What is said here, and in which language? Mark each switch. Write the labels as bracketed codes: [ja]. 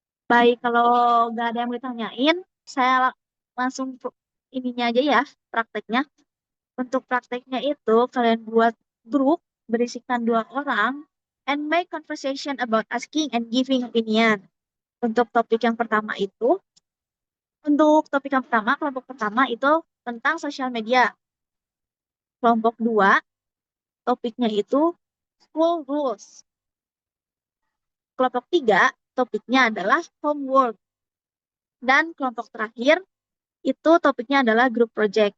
[id] Baik, kalau nggak ada yang mau ditanyain, saya langsung ininya aja ya, prakteknya. Untuk prakteknya itu, kalian buat grup berisikan dua orang. [en] and make conversation about asking and giving opinion. [id] Untuk topik yang pertama itu, kelompok pertama itu tentang sosial media. Kelompok 2, topiknya itu school rules. Kelompok 3, topiknya adalah homework. Dan kelompok terakhir, itu topiknya adalah group project.